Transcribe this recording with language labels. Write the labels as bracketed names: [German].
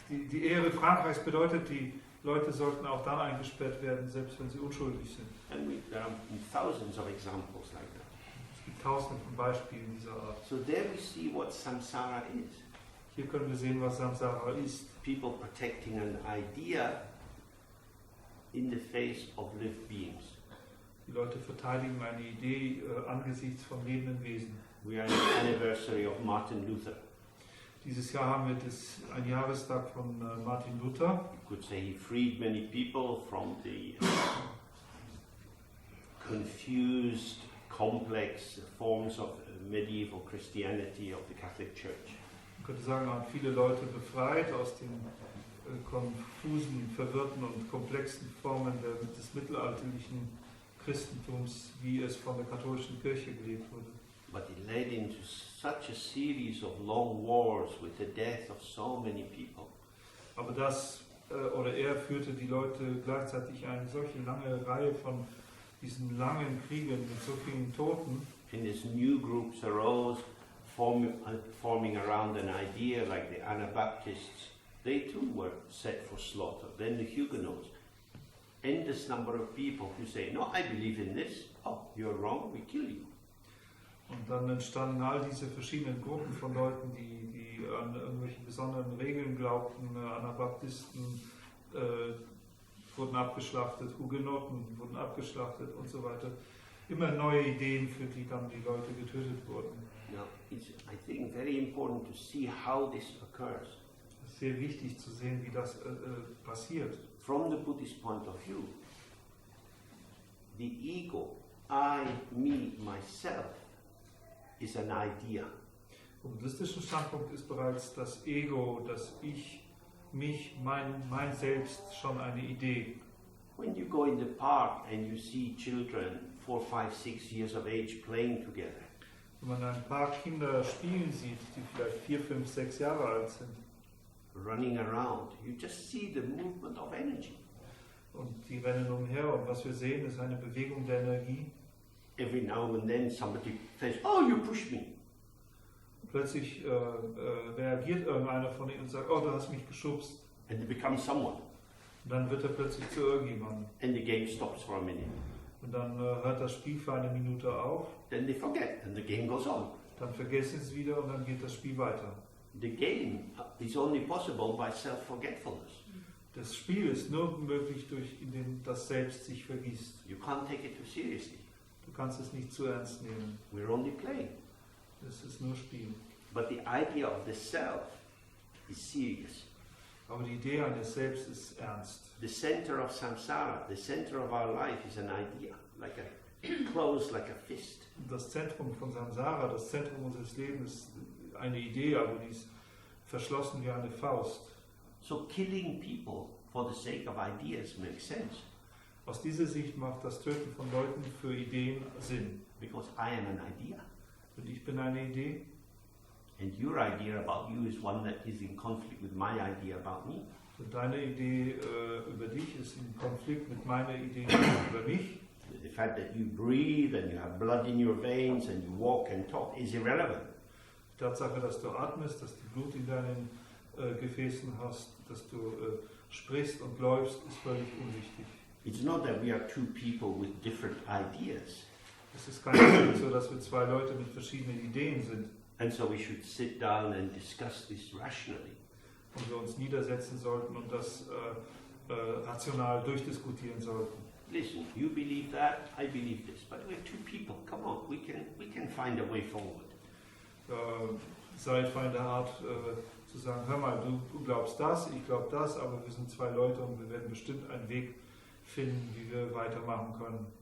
[German] Die Ehre Frankreichs bedeutet, die Leute sollten auch dann eingesperrt werden, selbst wenn sie unschuldig sind. [English] And there are thousands of examples like that. [German] Es gibt tausende von Beispielen dieser Art. [English] So there we see what samsara is. [German] Hier können wir sehen, was Samsara ist. [English] People protecting an idea in the face of lived beings. [German] Die Leute verteidigen eine Idee angesichts von lebenden Wesen. [English] We are in the anniversary of Martin Luther. [German] Dieses Jahr haben wir einen Jahrestag von Martin Luther. [English] You could say he freed many people from the confused, complex forms of medieval Christianity of the Catholic Church. [German] Man könnte sagen, er hat viele Leute befreit aus den konfusen, verwirrten und komplexen Formen des mittelalterlichen Christentums, wie es von der katholischen Kirche gelebt wurde. [English] But it led into such a series of long wars with the death of so many people. [German] Aber er führte die Leute gleichzeitig eine solche lange Reihe von diesen langen Kriegen mit so vielen Toten. [English] And these new groups arose, forming around an idea like the Anabaptists. They too were set for slaughter. Then the Huguenots. Endless number of people who say, no, I believe in this. Oh, you're wrong, we kill you. [German] Und dann entstanden all diese verschiedenen Gruppen von Leuten, die an irgendwelche besonderen Regeln glaubten. Anabaptisten wurden abgeschlachtet, Hugenotten wurden abgeschlachtet und so weiter. Immer neue Ideen, für die dann die Leute getötet wurden. [English] Now, it's, I think, very important to see how this occurs. [German] Es ist sehr wichtig zu sehen, wie das passiert. [English] From the Buddhist point of view, the ego, I, me, myself, is an idea. [German] Vom buddhistischen Standpunkt ist bereits das Ego, das Ich, mich, mein Selbst schon eine Idee. [English] When you go in the park and you see children 4, 5, 6 years of age playing together, [German] Wenn man ein paar Kinder spielen sieht, die vielleicht 4, 5, 6 Jahre alt sind, [English] running around, you just see the movement of energy. [German] und die rennen umher, und was wir sehen, ist eine Bewegung der Energie. [English] Every now and then somebody says, oh, you pushed me. [German] Plötzlich reagiert irgendeiner von ihnen und sagt, oh, du hast mich geschubst. [English] And they become someone. [German] Und dann wird er plötzlich zu irgendjemandem. [English] And the game stops for a minute. [German] Und dann hört das Spiel für eine Minute auf. [English] Then they forget and the game goes on. [German] Dann vergessen sie es wieder und dann geht das Spiel weiter. [English] The game is only possible by self-forgetfulness. [German] Das Spiel ist nur möglich, indem das Selbst sich vergisst. [English] You can't take it too seriously. [German] Du kannst es nicht zu ernst nehmen. [English] We're only playing. [German] Es ist nur Spiel. [English] But the idea of the self is serious. [German] Aber die Idee eines Selbst ist ernst. [English] The center of samsara, the center of our life is an idea, like a closed like a fist. [German] Das Zentrum von Samsara, das Zentrum unseres Lebens, ist eine Idee, aber die ist verschlossen wie eine Faust. [English] So killing people for the sake of ideas makes sense. [German] Aus dieser Sicht macht das Töten von Leuten für Ideen Sinn. [English] Because I am an idea. [German] Und ich bin eine Idee. [English] And your idea about you is one that is in conflict with my idea about me. [German] Und deine Idee über dich ist in Konflikt mit meiner Idee über mich. [English] The fact that you breathe and you have blood in your veins and you walk and talk is irrelevant. [German] Die Tatsache, dass du atmest, dass du Blut in deinen Gefäßen hast, dass du sprichst und läufst, ist völlig unwichtig. [English] It's not that we are two people with different ideas, [German] Es ist keineswegs so, dass wir zwei Leute mit verschiedenen Ideen sind [English] and so we should sit down and discuss this rationally. [German] und wir uns niedersetzen sollten und das rational durchdiskutieren sollten. [English] Listen, you believe that, I believe this, but we're two people. Come on, we can find a way forward. [German] Seid fein der Art zu sagen, hör mal, du glaubst das, ich glaube das, aber wir sind zwei Leute und wir werden bestimmt einen Weg finden, wie wir weitermachen können.